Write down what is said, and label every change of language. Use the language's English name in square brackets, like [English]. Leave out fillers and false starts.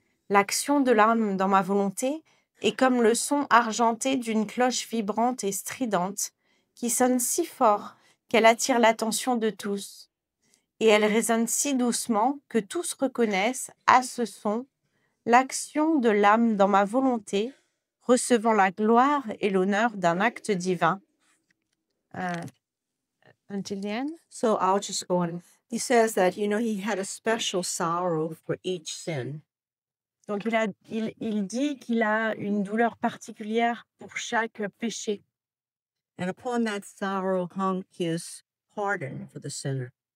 [French] L'action de l'âme dans ma volonté est comme le son argenté d'une cloche vibrante et stridente qui sonne si fort qu'elle attire l'attention de tous. Et elle résonne si doucement que tous reconnaissent à ce son l'action de l'âme dans ma volonté, recevant la gloire et l'honneur d'un acte divin. [English] Until the end? So I'll just go on. He says that, he had a special sorrow for each sin. [French] Donc il dit qu'il a une douleur particulière pour chaque péché. [English] And upon that sorrow hung his pardon for the sinner.